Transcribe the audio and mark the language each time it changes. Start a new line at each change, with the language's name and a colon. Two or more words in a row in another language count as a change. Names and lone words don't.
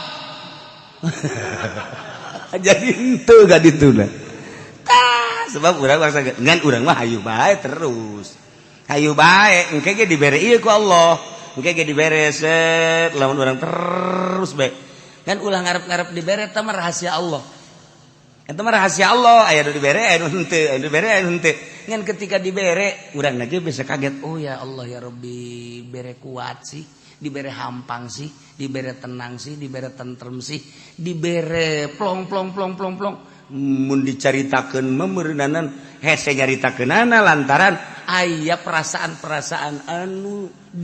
Sundanese: jadi henteu ka dituna sebab urang bangsa ngan urang mah hayu bae terus hayu bae engke ge dibere ieu ku Allah engke ge dibere set lamun urang terus bae kan ulah ngarep-ngarep dibere eta mah rahasia Allah eta mah rahasia Allah aya nu dibere aya nu henteu aya nu dibere aya nu henteu ngan ketika dibere urang ge bisa kaget oh
Arabic: يا الله يا ربي
Sundanese: bere kuat sih dibere hampang sih dibere tenang sih dibere tentrem sih dibere plong mun dicaritakeun memeureunanan hese nyaritakeunana lantaran aya perasaan-perasaan anu di